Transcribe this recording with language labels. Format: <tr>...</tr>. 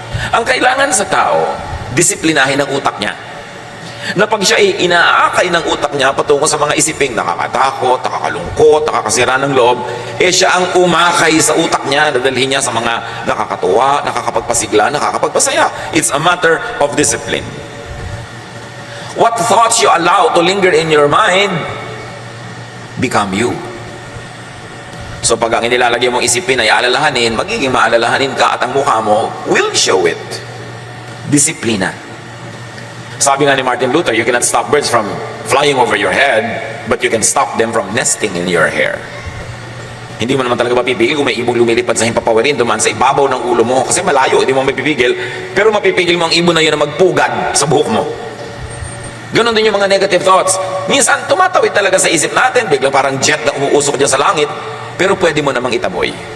<tl>Ang kailangan sa tao, disiplinahin ang utak niya. Na pag siya ay inaakay ng utak niya patungo sa mga isiping nakakatakot, nakakalungkot, nakakasira ng loob, siya ang umakay sa utak niya, dadalhin niya sa mga nakakatuwa, nakakapagpasigla, nakakapagpasaya.</tl> <en>It's a matter of discipline. What thoughts you allow to linger in your mind become you.</en> <tl>So pag ang inilalagay mong isipin ay alalahanin, magiging maalalahanin ka at ang mukha mo</tl> <en>will show it.</en> <tl>Disiplina. Sabi nga ni</tl> <en>Martin Luther, you cannot stop birds from flying over your head, but you can stop them from nesting in your hair.</en> <tl>Hindi mo naman talaga mapipigil kung may ibong lumilipad sa himpapawirin, dumaan sa ibabaw ng ulo mo, kasi malayo, hindi mo mapipigil, pero mapipigil mo ang ibon na yun na magpugad sa buhok mo. Ganon din yung mga negative thoughts. Minsan, tumatawid talaga sa isip natin, biglang parang jet na umuusok dyan sa langit, pero pwede mo namang itaboy.</tl>